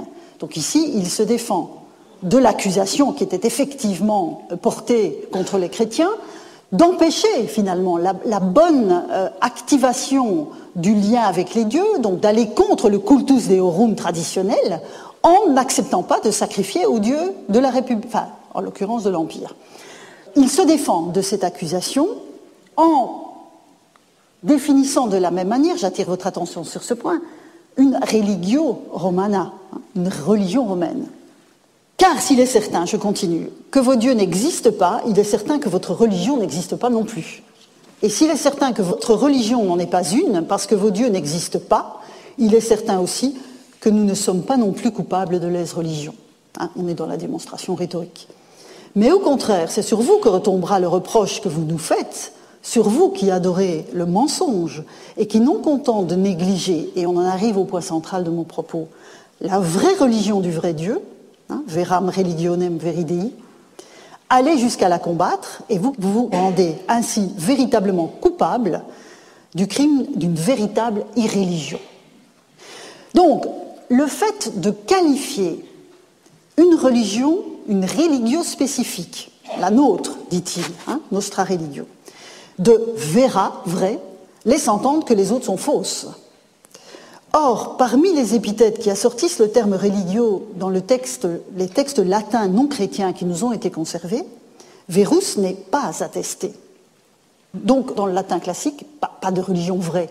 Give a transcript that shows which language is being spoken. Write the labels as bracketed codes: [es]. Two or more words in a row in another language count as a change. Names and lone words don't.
[fr] Donc ici, il se défend de l'accusation qui était effectivement portée contre les chrétiens, d'empêcher finalement la bonne activation du lien avec les dieux, donc d'aller contre le [la] cultus deorum [fr] traditionnel, en n'acceptant pas de sacrifier aux dieux de la République, enfin, en l'occurrence de l'Empire. Il se défend de cette accusation en définissant de la même manière, j'attire votre attention sur ce point, une [la] religio romana, [fr] une religion romaine. Car s'il est certain, je continue, que vos dieux n'existent pas, il est certain que votre religion n'existe pas non plus. Et s'il est certain que votre religion n'en est pas une, parce que vos dieux n'existent pas, il est certain aussi que nous ne sommes pas non plus coupables de lèse-religion. On est dans la démonstration rhétorique. Mais au contraire, c'est sur vous que retombera le reproche que vous nous faites, sur vous qui adorez le mensonge et qui, non content de négliger, et on en arrive au point central de mon propos, la vraie religion du vrai Dieu, [la] veram religionem veri Dei, [fr] allez jusqu'à la combattre et vous vous rendez ainsi véritablement coupable du crime d'une véritable irréligion. Donc, le fait de qualifier une religion, une religio spécifique, la nôtre, dit-il, [la] nostra religio, de vera, [fr] vrai, laisse entendre que les autres sont fausses. Or, parmi les épithètes qui assortissent le terme religio dans les textes latins non chrétiens qui nous ont été conservés, verus n'est pas attesté. Donc, dans le latin classique, pas de religion vraie.